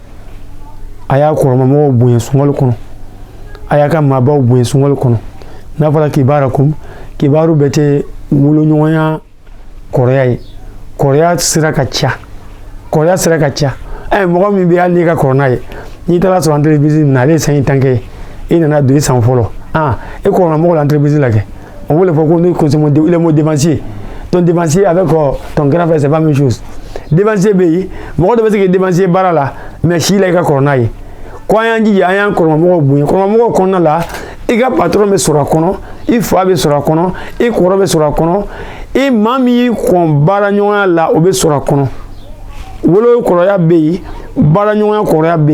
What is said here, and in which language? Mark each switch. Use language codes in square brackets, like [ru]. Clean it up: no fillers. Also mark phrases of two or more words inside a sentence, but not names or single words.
[bm] a y'a kɔrɔmamɔgɔw bonya sunkalo kɔnɔ a y'a ka maabaw bonya sunkalo kɔnɔ n'a fɔra kibarakum kibaru bɛɛ tɛ woloɲɔgɔnya kɔrɔya ye kɔrɔya sira ka ca kɔrɔya sira ka ca mɔgɔ min bɛ hali n'i ka kɔrɔ n'a ye n'i taara sɔrɔ entreprise min na ale ye san tan kɛ i nana don i san fɔlɔ e kɔrɔla mɔgɔ la entreprise la kɛ [fr] on veut le faire qu'on consomme le mot dépensier ton dépensier avec ton grand frère c'est pas la même chose [bm] dépensier bɛ mɔgɔ dɔ bɛ se k'i dépensier baara la mais si la i ka kɔrɔ n'a ye ko an y'an jija an y'an kɔrɔmamɔgɔw bonya kɔrɔmamɔgɔw kɔnɔna la i ka patron bɛ sɔrɔ a kɔnɔ i fa bɛ sɔrɔ a kɔnɔ i kɔrɔ bɛ sɔrɔ a kɔnɔ i maa min y'i kɔn baara ɲɔgɔnya la o bɛ sɔrɔ a kɔnɔ wolo kɔrɔya bɛ yen baara ɲɔgɔnya kɔrɔya bɛ